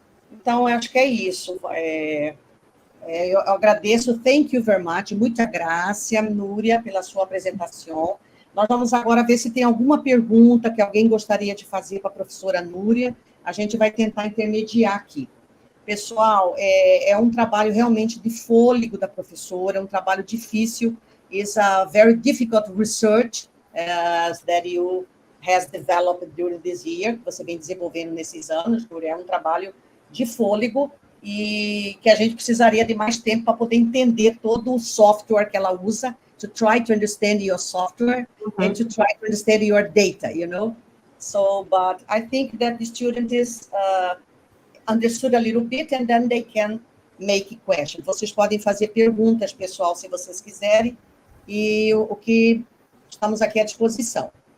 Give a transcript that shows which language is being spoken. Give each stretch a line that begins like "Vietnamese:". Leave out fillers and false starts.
Portuguese: Então, eu acho que é isso. Eu agradeço,
English: thank you very much,
Portuguese: muita graça, Nuria, pela sua apresentação. Nós vamos agora ver se tem alguma pergunta que alguém gostaria de fazer para a professora Nuria. A gente vai tentar intermediar aqui. Pessoal, é um trabalho realmente de fôlego da professora, é um trabalho difícil.
English: It's a very difficult research that you has developed during this year,
Portuguese: que você vem desenvolvendo nesses anos. É um trabalho de fôlego e que a gente precisaria de mais tempo para poder entender todo o software que ela usa,
English: to try to understand your software and to try to understand your data, you know? So, but I think that the student is understood a little bit and then they can make questions.
Portuguese: Vocês podem fazer perguntas, pessoal, se vocês quiserem, e o que estamos aqui à disposição.